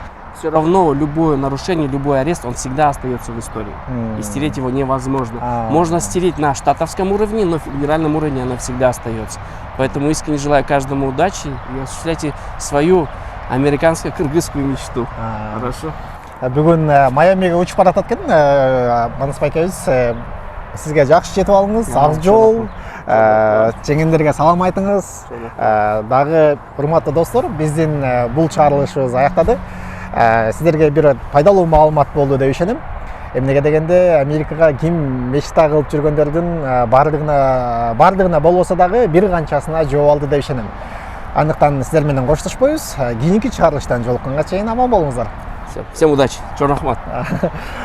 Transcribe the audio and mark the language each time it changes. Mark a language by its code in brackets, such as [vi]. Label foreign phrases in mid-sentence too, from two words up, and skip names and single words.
[ru] Все равно любое нарушение, любой арест, он всегда остается в истории. И стереть его невозможно. Можно стереть на штатовском уровне, но в федеральном уровне оно всегда остается. Поэтому искренне желаю каждому удачи и осуществляйте свою американско-кыргызскую мечту. Хорошо? [ky] Бүгүн Майамиге учуп баратат экен Манасбай экебиз. сизге жакшы жетип алыңыз, ак жол, жеңендерге салам айтыңыз. Дагы урматтуу достор, биздин бул чыгарылышыбыз аяктады. Сиздерге бир пайдалуу маалымат болду деп ишенем. Эмнеге дегенде Америкага ким мечта кылып жүргөндөрдүн бардыгына болбосо дагы бир канчасына жооп алды деп ишенем. Андыктан сиздер менен коштошпойбуз. Кийинки чыгарылыштан жолукканга чейин аман болуңуздар. [ru] Всем удачи. [ky] Чоң рахмат.